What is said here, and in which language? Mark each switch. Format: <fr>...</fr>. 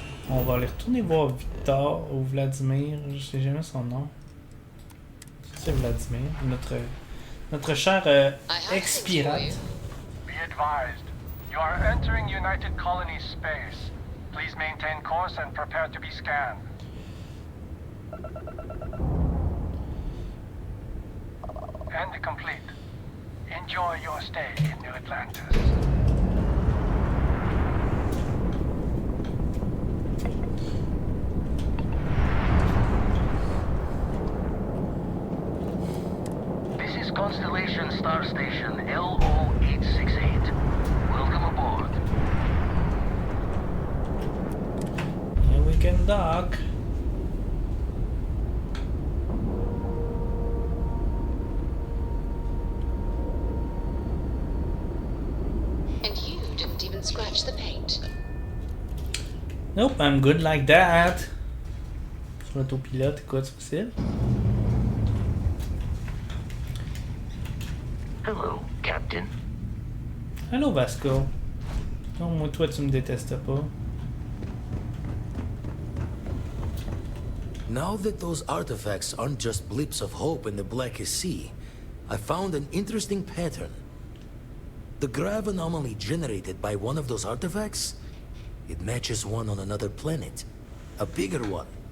<fr>On va aller retourner voir Victor ou Vladimir, je sais jamais son nom. C'est Vladimir, notre cher ex-pirate.</fr> <en>Be advised, you are entering United Colonies space. Please maintain course and prepare to be scanned. And complete. Enjoy your stay in New Atlantis. This is Constellation Star Station LO868. Welcome aboard. And we can dock. And you didn't even scratch the paint. Nope, I'm good like that.</en> <fr>Sur l'autopilote, écoute, c'est facile.</fr> <en>Hello, Captain. Hello, Vasco.</en> <fr>Non, moi, toi, tu me détestes pas.</fr> <en>Now that those artifacts aren't just blips of hope in the Blackest Sea, I found an interesting pattern. The grav anomaly generated by one of those artifacts, it matches one on another planet. A bigger one.</en>